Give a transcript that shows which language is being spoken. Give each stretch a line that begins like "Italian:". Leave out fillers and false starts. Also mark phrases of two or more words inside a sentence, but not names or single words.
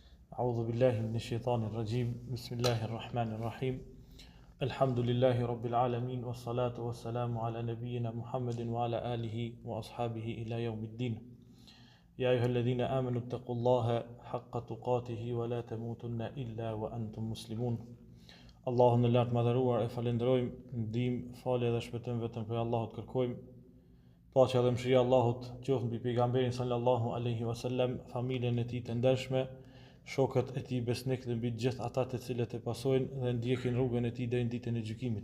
Arabic: أعوذ بالله من الشيطان الرجيم بسم الله الرحمن الرحيم الحمد لله رب العالمين والصلاة والسلام على نبينا محمد وعلى آله وأصحابه إلى يوم الدين يا أيها الذين آمنوا اتقوا الله حق تقاته ولا تموتن إلا وأنتم مسلمون
Albanian: Allahun e lartë madhëruar e falenderojmë, ndihmë, falje dhe shpëtim vetëm për Allahut kërkojmë. Paqja dhe mëshira e Allahut qoftë mbi pejgamberin
Arabic: صلى الله عليه وسلم,
Albanian: familjen e tij të ndershme, shokët e tij besnik dhe mbi të gjithë ata të cilët e pasojnë dhe ndjekin rrugën e tij deri në ditën e gjykimit.